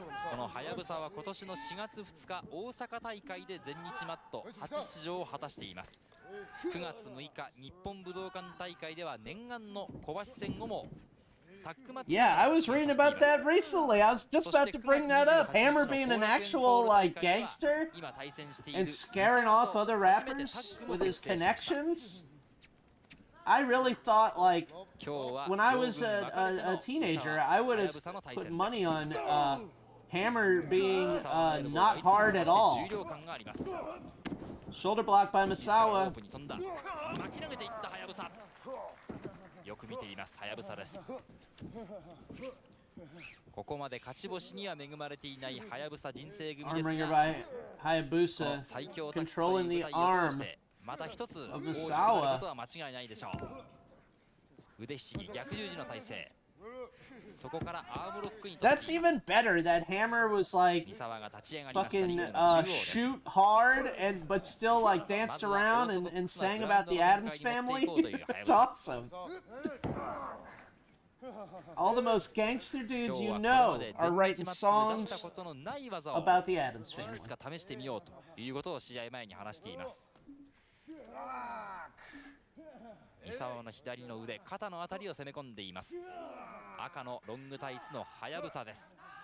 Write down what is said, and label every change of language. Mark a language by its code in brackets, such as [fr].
[ja] このはやぶさは今年の4月2日大阪大会で全日マット初出場を果たしています。 9月6日日本武道館大会では念願の小橋戦後も [en] Yeah, I was reading about that recently. I was just about to bring that up. Hammer being an actual, like, gangster and scaring off other rappers with his connections. I really thought, like, when I was a teenager, I would have put money on Hammer being not hard at all. Shoulder block by Misawa. [ja] よく見ています、はやぶさです。ここまで勝ち星には恵まれていないはやぶさ人生組ですが、最強タッグという舞台を通してまた一つ大きくなることは間違いないでしょう。腕ひしぎ逆十字の体勢。そこからアームロックに。 [en] That's even better. That Hammer was like fucking shoot hard and but still like danced around and sang about the Addams family. That's awesome. All the most gangster dudes you know are writing songs about the Addams family. [ja] いくつか試してみようということを試合前に話しています。三沢の左の腕、肩のあたりを攻め込んでいます。赤のロングタイツのはやぶさです。